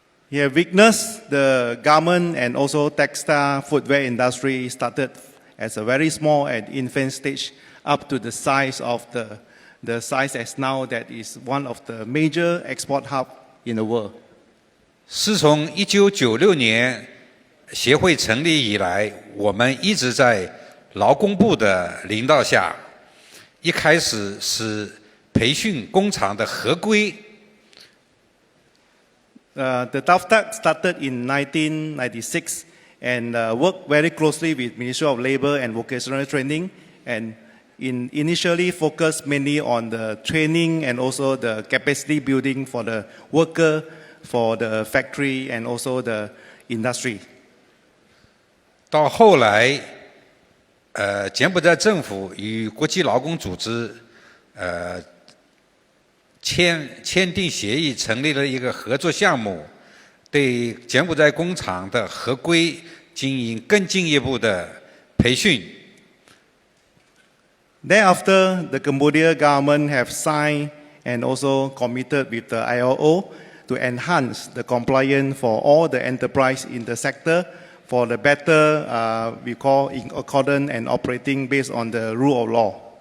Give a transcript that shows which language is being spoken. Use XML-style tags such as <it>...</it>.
<en>He has witnessed the garment and also textile footwear industry started as a very small and infant stage up to the size of the size as now that is one of the major export hub in the world.</en> <zh>是从1996年协会成立以来，我们一直在劳工部的领导下，一开始是培训工厂的合规。</zh> <en>The TVET started in 1996 and worked very closely with Ministry of Labor and Vocational Training, and initially focused mainly on the training and also the capacity building for the worker, for the factory and also the industry.</en> <zh>到后来，柬埔寨政府与国际劳工组织签订协议，成立了一个合作项目，对柬埔寨工厂的合规经营更进一步的培训。</zh> <en>Thereafter, the Cambodia government have signed and also committed with the ILO to enhance the compliance for all the enterprise in the sector for the better, we call in accordance and operating based on the rule of law.</en>